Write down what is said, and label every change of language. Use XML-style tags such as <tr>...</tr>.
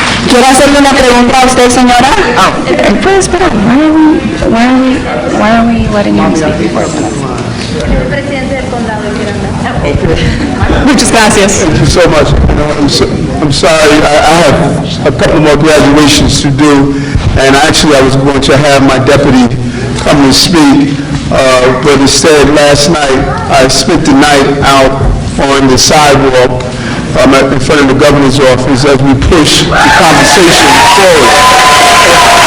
<es>¿Quiere hacerle una pregunta a usted, señora? ¿Puede esperar?</es> <en>Why are we letting him speak before?</en> <es>El presidente del condado quiere hablar. Muchas gracias.</es> <en>Thank you so much. I'm sorry, I have a couple more graduations to do, and actually I was going to have my deputy come and speak, but instead last night I spent the night out on the sidewalk in front of the governor's office as we push the conversation forward.</en>